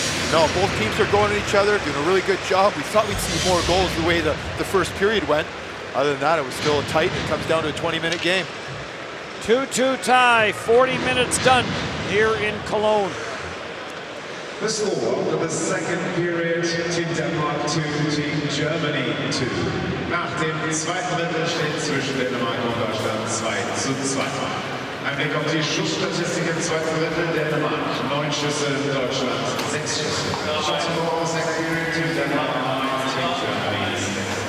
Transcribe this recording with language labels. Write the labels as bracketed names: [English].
[English] No, both teams are going at each other, doing a really good job. We thought we'd see more goals the way the first period went. Other than that, it was still tight. It comes down to a 20-minute game. 2-2 tie, 40 minutes done here in Cologne. The score of the second period, Team Denmark 2, Team Germany 2. [German] Nach dem zweiten Drittel steht zwischen Dänemark und Deutschland 2:2. Ein Blick auf die Schussstatistik im zweiten Drittel: Dänemark 9 Schüsse, Deutschland 6 Schüsse. [English] Shots on goal, second period, Team Denmark 9, Team Germany 6.